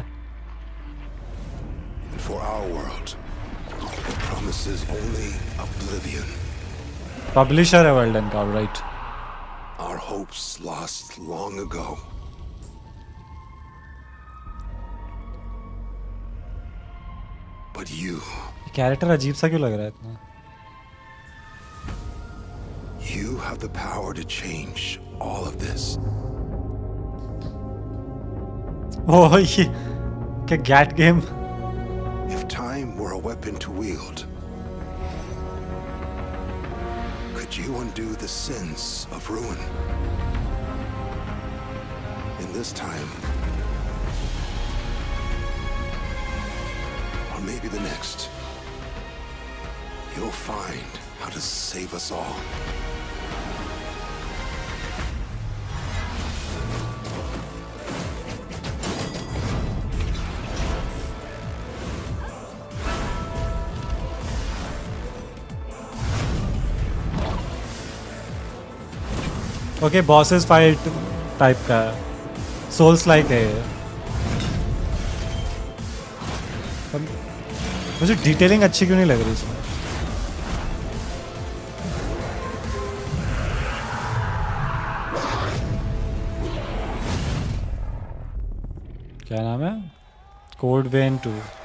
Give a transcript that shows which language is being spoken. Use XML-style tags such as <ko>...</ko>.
<en>And for our world, it promises only oblivion.</en> <hi>Publisher है वर्ल्डन का, right?</hi> <en>Our hopes lost long ago. But you.</en> <hi>Character अजीब सा क्यों लग रहा है इतना?</hi> <en>You have the power to change all of this.</en> <hi>ओह ये क्या gate game?</hi> <en>If time were a weapon to wield, could you undo the sins of ruin? In this time, or maybe the next, You'll find how to save us all. Okay, bosses fight type का Souls like</en> <hi>है ये. मुझे detailing अच्छी क्यों नहीं लग रही इसमें? क्या नाम है? Code when 2.</hi>